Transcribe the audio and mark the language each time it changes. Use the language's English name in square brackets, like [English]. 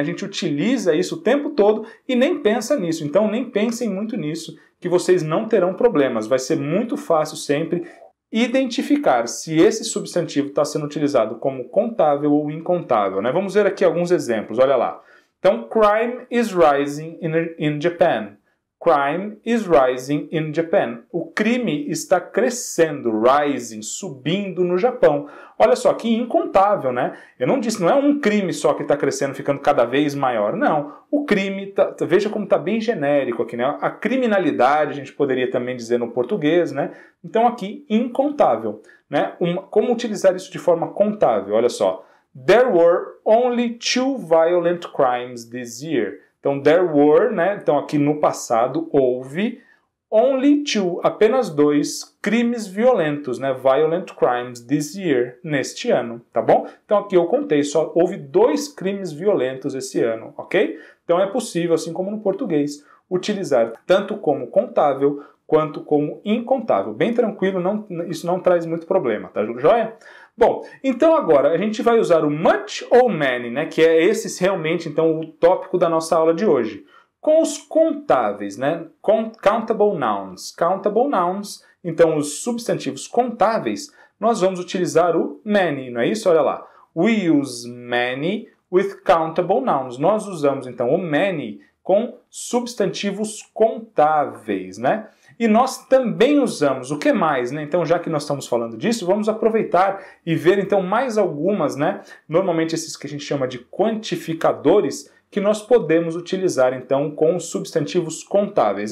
[Portuguese] A gente utiliza isso o tempo todo e nem pensa nisso. Então, nem pensem muito nisso, que vocês não terão problemas. Vai ser muito fácil sempre identificar se esse substantivo está sendo utilizado como contável ou incontável, né? Vamos ver aqui alguns exemplos, olha lá. [English] Então, crime is rising in Japan. Crime is rising in Japan. [Portuguese] O crime está crescendo, rising, subindo no Japão. Olha só, que incontável, né? Eu não disse, não é um crime só que está crescendo, ficando cada vez maior. Não, o crime, veja como está bem genérico aqui, né? A criminalidade, a gente poderia também dizer no português, né? Então aqui, incontável, né? Como utilizar isso de forma contável? Olha só. [English] There were only 2 violent crimes this year. [Portuguese] Então, [English] there were, [Portuguese] né? Então, aqui no passado, houve [English] only 2, [Portuguese] apenas 2 crimes violentos, né? [English] Violent crimes this year, [Portuguese] neste ano, tá bom? Então, aqui eu contei, só houve 2 crimes violentos esse ano, ok? Então, é possível, assim como no português, utilizar tanto como contável quanto como incontável. Bem tranquilo, isso não traz muito problema, tá joia? Bom, então agora a gente vai usar o much ou many, né, que é esse realmente então o tópico da nossa aula de hoje. Com os contáveis, né, countable nouns. Countable nouns, então os substantivos contáveis, nós vamos utilizar o many, não é isso? Olha lá. [English] We use many with countable nouns. [Portuguese] Nós usamos então o many com substantivos contáveis, né? E nós também usamos o que mais, né? Então, já que nós estamos falando disso, vamos aproveitar e ver então mais algumas, né? Normalmente esses que a gente chama de quantificadores que nós podemos utilizar então com os substantivos contáveis.